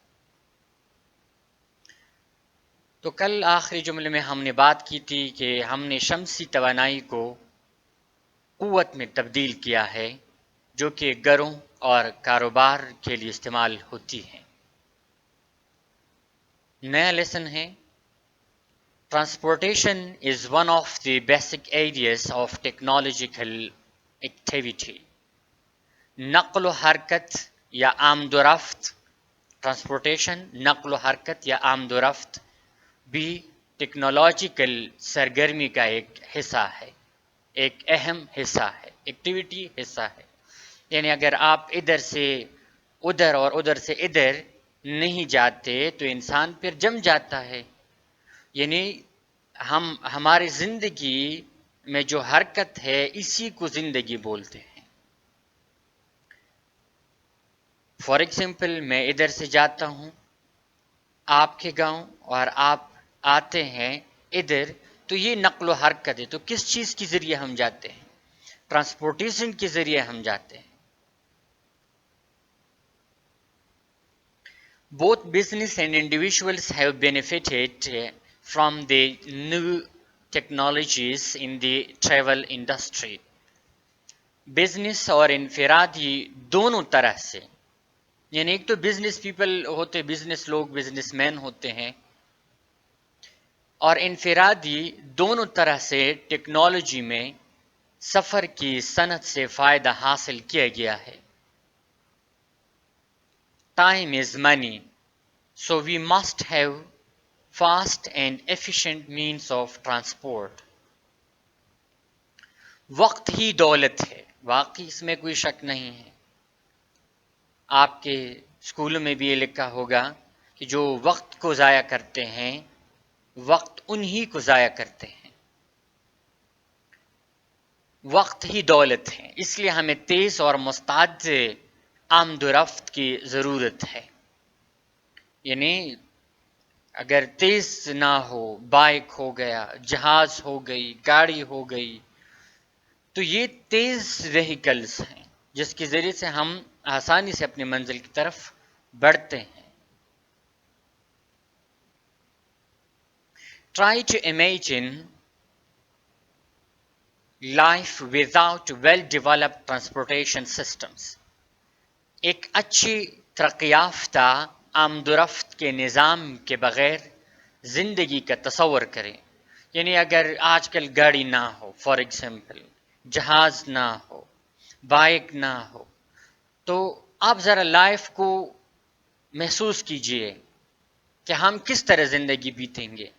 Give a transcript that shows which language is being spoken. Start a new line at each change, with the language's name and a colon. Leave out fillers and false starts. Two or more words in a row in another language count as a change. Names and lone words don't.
Urdu: تو کل آخری جملے میں ہم نے بات کی تھی کہ ہم نے شمسی توانائی کو قوت میں تبدیل کیا ہے جو کہ گھروں اور کاروبار کے لیے استعمال ہوتی ہے۔ نیا لیسن ہے،
English: transportation is one of the basic areas of technological activity.
Urdu: نقل و حرکت یا آمد و رفت، ٹرانسپورٹیشن نقل و حرکت یا آمد و رفت بھی ٹیکنالوجیکل سرگرمی کا ایک حصہ ہے، ایک اہم حصہ ہے، ایکٹیویٹی حصہ ہے۔ یعنی اگر آپ ادھر سے ادھر اور ادھر سے ادھر نہیں جاتے تو انسان پھر جم جاتا ہے۔ یعنی ہماری زندگی میں جو حرکت ہے اسی کو زندگی بولتے ہیں۔
English: for example
Urdu: میں ادھر سے جاتا ہوں آپ کے گاؤں اور آپ آتے ہیں ادھر، تو یہ نقل و حرکت ہے۔ تو کس چیز کے ذریعے ہم جاتے ہیں؟ ٹرانسپورٹیشن کے ذریعے ہم جاتے ہیں۔
English: Both business and individuals have benefited from the new technologies in the travel industry۔
Urdu: بزنس اور انفرادی دونوں طرح سے، یعنی ایک تو
English: business people
Urdu: ہوتے، بزنس لوگ، بزنس مین ہوتے ہیں، اور انفرادی دونوں طرح سے ٹیکنالوجی میں سفر کی صنعت سے فائدہ حاصل کیا گیا ہے۔
English: Time is money, so we must have fast and efficient means of transport۔
Urdu: وقت ہی دولت ہے، واقعی اس میں کوئی شک نہیں ہے۔ آپ کے اسکولوں میں بھی یہ لکھا ہوگا کہ جو وقت کو ضائع کرتے ہیں وقت انہی کو ضائع کرتے ہیں. وقت ہی دولت ہے، اس لیے ہمیں تیز اور مستعد آمد و رفت کی ضرورت ہے. یعنی اگر تیز نہ ہو، بائک ہو گیا، جہاز ہو گئی، گاڑی ہو گئی، تو یہ تیز وہیکلز ہیں جس کے ذریعے سے ہم آسانی سے اپنی منزل کی طرف بڑھتے ہیں.
English: Try to imagine life without well-developed transportation systems.
Urdu: ایک اچھی ترقی یافتہ آمد و رفت کے نظام کے بغیر زندگی کا تصور کریں. یعنی اگر آج کل گاڑی نہ ہو،
English: for example
Urdu: جہاز نہ ہو، بائک نہ ہو، تو آپ ذرا لائف کو محسوس کیجئے کہ ہم کس طرح زندگی بیتیں گے.